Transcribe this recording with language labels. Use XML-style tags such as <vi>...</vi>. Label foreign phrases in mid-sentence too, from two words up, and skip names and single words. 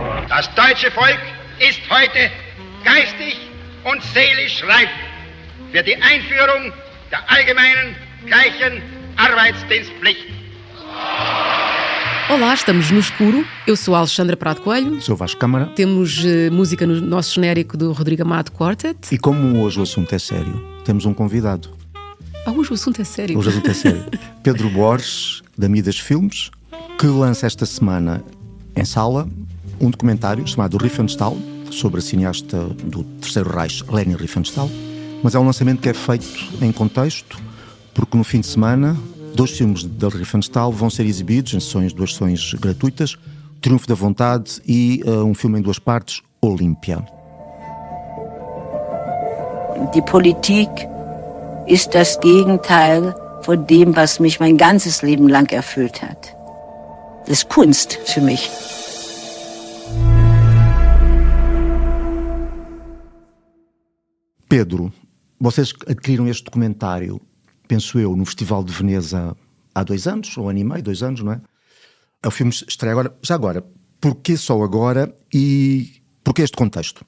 <de>Das deutsche Volk ist heute geistig und seelisch reif für die Einführung der allgemeinen, gleichen Arbeitsdienstpflicht.</de> <pt>Olá, estamos no escuro. Eu sou a Alexandra Prado Coelho. Sou Vasco Câmara. Temos música no nosso genérico do Rodrigo Amado Quartet. E como hoje o assunto é sério, temos um convidado. Hoje o assunto é sério. Hoje o assunto é sério. Pedro Borges, da Midas Filmes, que lança esta semana em sala um documentário chamado Riefenstahl, sobre a cineasta do Terceiro Reich, Leni Riefenstahl. Mas é um lançamento que é feito em contexto, porque no fim de semana 2 filmes da Riefenstahl vão ser exibidos em duas sessões gratuitas, Triunfo da Vontade e um filme em 2 partes, Olympia.</pt> <de>Die Politik ist das Gegenteil von dem, was mich mein ganzes Leben lang erfüllt hat. Das ist Kunst für mich.</de> <pt>Pedro, vocês adquiriram este documentário, penso eu, no Festival de Veneza há 2 anos, ou 1 ano e meio, 2 anos, não é? O filme estreia agora. Já agora, porquê só agora e porquê este contexto?</pt>